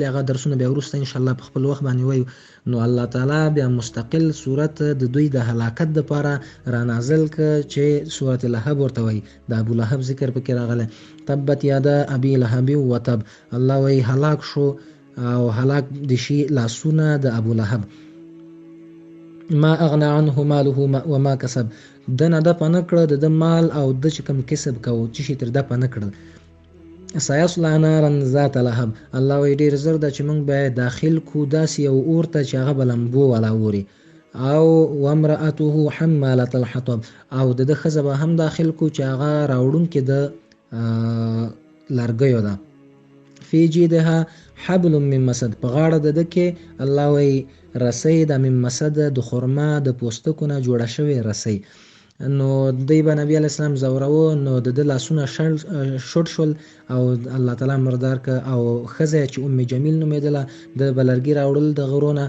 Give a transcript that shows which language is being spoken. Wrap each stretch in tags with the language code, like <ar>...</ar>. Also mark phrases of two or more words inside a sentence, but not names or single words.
<ps>هغه درسونه بیا وروسته انشاءالله په خپل وخت باندې وایو. نو الله تعالی بیا مستقل صورت د دوی د هلاکت دپاره رانازل که چې صورت لهب ورته وایي. د ابو لهب ذکر پکې راغلی.</ps> <ar>تبت یادا ابي لهب وتب،</ar> <ps>الله وایي هلاک شو او هلاک د شي لاسونه د ابو لهب.</ps> <ar>ما اغنى عنه ماله وما کسب،</ar> <ps>د نه دفع نه کړه د مال او د چې کوم کسب کوو چې شي تر دفع نه کړل.</ps> <ar>سيصلى نارا ذات لهب،</ar> <ps>الله وایي ډېر زر ده چې موږ به داخل کو داسې یو اور ته چې هغه به لمبو والا اوري.</ps> <ar>او وامرأته حمالة الحطب،</ar> <ps>او د ښځه به هم داخل کو چې هغه راوړونکې د لرګیو ده.</ps> <ar>فی جیدها حبل من مسد،</ar> <ps>په غاړه د ده کې الله وایي رسۍ د</ps> <ar>من مسد</ar> <ps>د خرما د پوستکو نه جوړه شوې رسۍ. نو دوی به نبی</ps> <ar>علیه السلام</ar> <ps>زوروه نو د ده لاسونه شوټ شول او الله تعالی مردار که. او ښځه چې ام جمیل نومېدله د به لرګي راوړل د غرونه.</ps>